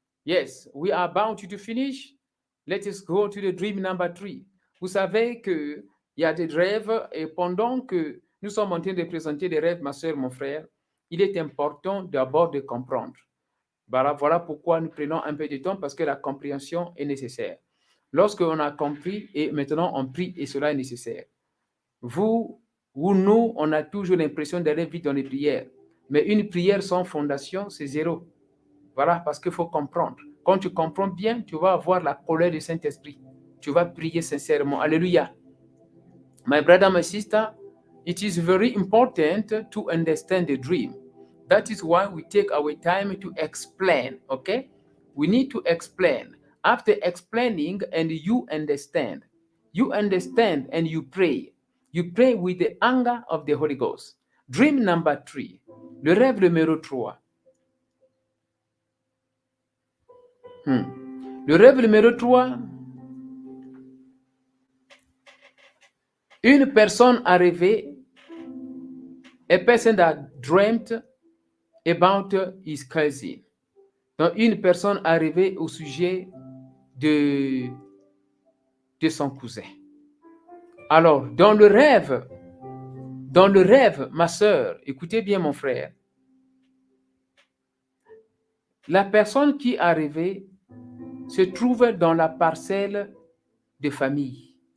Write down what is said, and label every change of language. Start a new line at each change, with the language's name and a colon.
English: Yes, we are about to finish. Let us go to the dream number 3.
French: Vous savez qu'il y a des rêves et pendant que nous sommes en train de présenter des rêves, ma soeur, mon frère, il est important d'abord de comprendre. Voilà pourquoi nous prenons un peu de temps parce que la compréhension est nécessaire. Lorsqu'on a compris et maintenant on prie et cela est nécessaire. Vous ou nous, on a toujours l'impression d'aller vite dans les prières. Mais une prière sans fondation, c'est zéro. Voilà, parce qu'il faut comprendre. Quand tu comprends bien, tu vas avoir la colère du Saint-Esprit. Tu vas prier sincèrement. Alléluia.
English: My brother, my sister, it is very important to understand the dream. That is why we take our time to explain, okay? We need to explain. After explaining and you understand and you pray. You pray with the anger of the Holy Ghost. Dream number 3.
French: Le rêve numéro 3. Le rêve numéro 3. Une personne a rêvé,
English: a person that dreamt about his cousin.
French: Donc, une personne a rêvé au sujet de son cousin. Alors, dans le rêve, ma sœur, écoutez bien mon frère, la personne qui a rêvé se trouve dans la parcelle de famille.